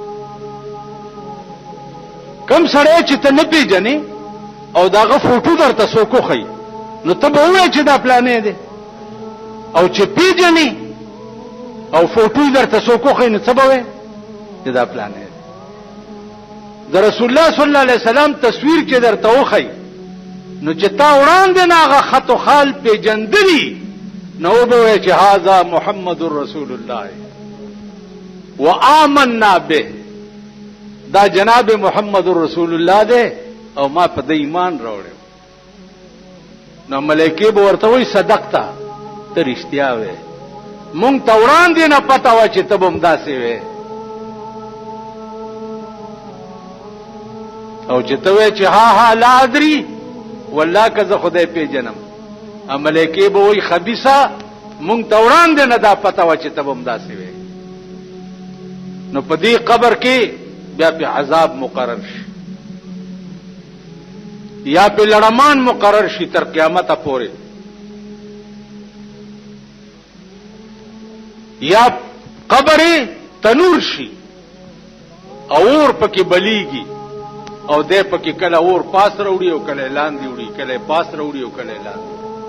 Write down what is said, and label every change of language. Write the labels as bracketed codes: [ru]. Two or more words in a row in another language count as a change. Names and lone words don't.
[ps] کم سړی چې ته نه پیژنې او داغه فوټو درته څوک وښیي نو ته به وایې چې دا پلانې دی، او چې پیژنې او فوټو درته څوک وښیي نو څه به وایې چې دا پلانې دی. د رسول الله [ar] صلی الله علیه وسلم [ps] تصویر چې درته وښیي نو چې تا وړاندې نه هغه خط و خال پیژندلی نو به وایې چې [ar] هذا محمد رسول الله وآمنا به، [ps] دا جناب محمد رسول الله دی او ما په دې ایمان راوړم. نو ملائکه به ورته وایي صدقته، ته رښتیا وې، مونږ ته وړاندې نه پته وه چې ته به همداسې وې، او چې ته وایې چې ها ها [ar] لا ادري والله [ps] که زه خدای پیژنم، ملائکه به وایي خبیثه مونږ ته وړاندې نه دا پته وه چې ته به همداسې وې. نو په دې قبر کې بیا په عذاب مقرر شي یا په لړمان مقرر شي تر قیامت پورې، یا قبر تنور شي اور پکې بلیږي او دې پکې کله اور پاس وروړي او کله لاندې وړي، کله پاس وروړي او کله لاندې.